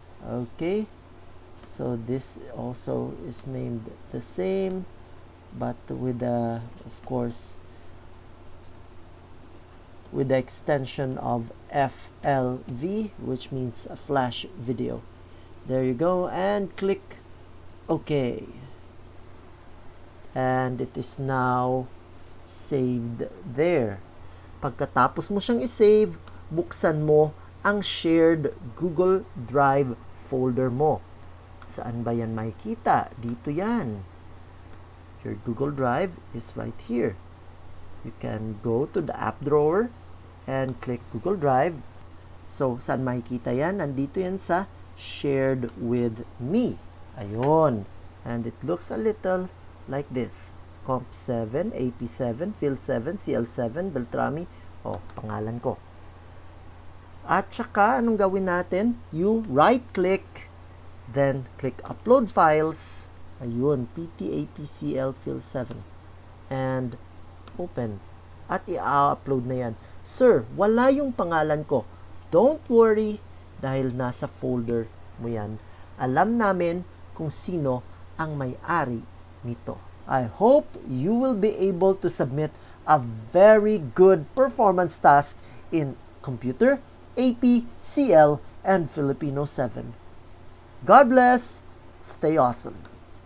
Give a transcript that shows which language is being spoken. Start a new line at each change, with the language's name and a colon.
English: Okay, so this also is named the same, but with the, of course, with the extension of FLV, which means a flash video. There you go, and click OK. And it is now saved there.
Filipino: Pagkatapos mo siyang isave, buksan mo ang shared Google Drive folder mo. Saan ba yan makikita? Dito yan.
English: Your Google Drive is right here. You can go to the app drawer and click Google Drive.
Filipino: So, saan makikita yan? Nandito yan sa shared with me. Ayun.
English: And it looks a little like this. Comp 7, AP7, Fill 7, CL7, Beltrami.
Filipino: O, pangalan ko. At saka, anong gawin natin?
English: You right-click, then click Upload Files. Ayun, PTAPCL Fill 7. And open.
Filipino: At i-upload na yan. Sir, wala yung pangalan ko.
English: Don't worry,
Filipino: dahil nasa folder mo yan. Alam namin kung sino ang may-ari nito.
English: I hope you will be able to submit a very good performance task in Computer, AP, CL, and Filipino 7. God bless. Stay awesome.